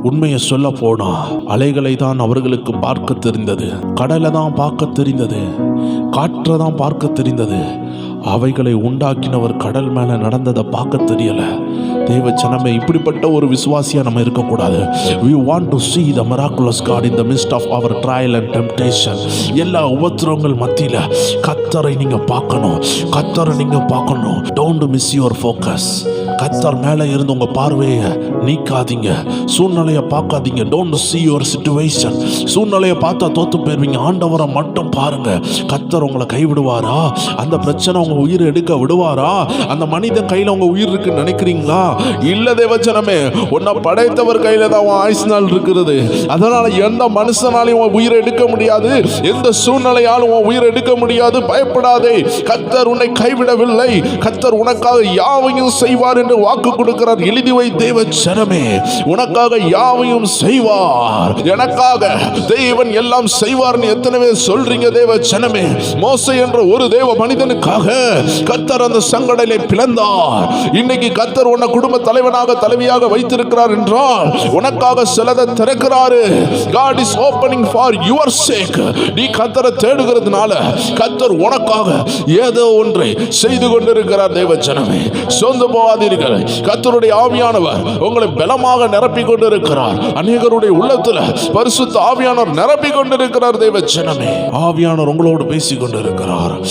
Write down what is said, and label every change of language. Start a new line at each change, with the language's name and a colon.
Tamil: உண்மையை சொல்ல போனா அலைகளை தான் அவர்களுக்கு பார்க்க தெரிந்தது, கடலை தான் பார்க்க தெரிந்தது, காற்றை தான் பார்க்க தெரிந்தது. அவைகளை உண்டாக்கினவர் கடல் மேல நடந்ததை பார்க்க தெரியல. தேவ ஜனமே, இப்படிப்பட்ட ஒரு விசுவாசியா நம்ம இருக்கக்கூடாது.
English: We want to see the miraculous God in the midst of our trial and temptation.
Tamil: எல்லா உபத்திரவங்கள் மத்தியில கர்த்தரை நீங்க பார்க்கணும், கர்த்தரை நீங்க பார்க்கணும்.
English: Don't miss your focus.
Tamil: கர்த்தர் மேல இருந்து உங்க பார்வையை நீக்காதீங்க, சூழ்நிலையை பார்க்காதீங்க.
English: Don't see your situation.
Tamil: சூழ்நிலையை பார்த்தா தோத்து போயிருவீங்க. ஆண்டவரை மட்டும் பாருங்க. கர்த்தர் உங்களை கைவிடுவாரா? அந்த பிரச்சனை உங்க உயிரை எடுக்க விடுவாரா? அந்த மனிதன் கையில உங்க உயிர் இருக்குன்னு நினைக்கிறீங்களா? இல்ல தேவச்சனமே, உன்னை படைத்தவர் கையில தான் உன் ஆயுசு நாள் இருக்கிறது. அதனால எந்த மனுஷனாலையும் உன் உயிரை எடுக்க முடியாது, எந்த சூழ்நிலையாலும் உன் உயிரை எடுக்க முடியாது. பயப்படாதே, கர்த்தர் உன்னை கைவிடவில்லை. கர்த்தர் உனக்காக யாவையும் செய்வார் என்று வாக்கு கொடுக்கிறார். எழுதி வை தேவ ஜனமே, உனக்காக யாவையும் செய்வார். எனக்காக தேவன் எல்லாம் செய்வார்னு எத்தனை பேர் சொல்றீங்க தேவ ஜனமே? மோசே என்ற ஒரு தேவ மனிதனுக்காக கர்த்தர் அந்த சங்கடலை பிளந்தார். இன்னைக்கு கர்த்தர் உன்னை குடும்ப தலைவனாக தலைவியாக வைத்திருக்கிறார் என்றால் உனக்காக சிலதை திறக்கிறாரு.
English: God is opening for your sake.
Tamil: நீ கர்த்தரை தேடுகிறதுனால கர்த்தர் உனக்காக ஏதோ ஒன்றை செய்து கொண்டிருக்கிறார். தேவ ஜனமே, சோர்ந்து போகாதீர்கள். கர்த்தருடைய ஆவியானவர் உங்களை பலமாக நிரப்பிக் கொண்டிருக்கிறார். அநேகருடைய உள்ளத்துல பரிசுத்த ஆவியானவர் நிரப்பிக் கொண்டிருக்கிறார். தேவ ஜனமே, ஆவியானவர் உங்களோடு பேசிக் கொண்டிருக்கிறார்.